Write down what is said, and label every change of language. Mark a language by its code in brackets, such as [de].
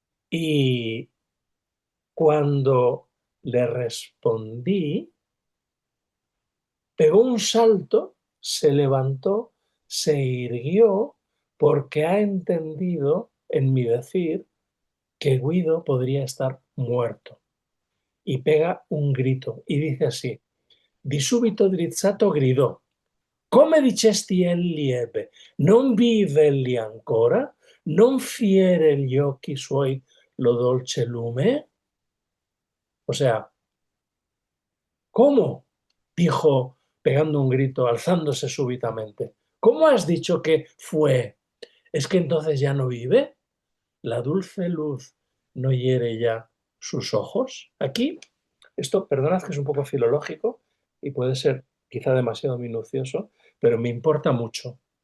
[es] Y cuando le respondí, pegó un salto, se levantó, se irguió porque ha entendido en mi decir que Guido podría estar muerto. Y pega un grito y dice así, [it] di subito drizzato gridò, come dicesti egli ebbe, non vive egli ancora? Non fiere gli occhi suoi lo dolce lume? [es] O sea, ¿cómo? Dijo pegando un grito, alzándose súbitamente. ¿Cómo has dicho que fue? ¿Es que entonces ya no vive? La dulce luz no hiere ya sus ojos. Aquí, esto, perdonad que es un poco filológico y puede ser quizá demasiado minucioso, pero me importa mucho.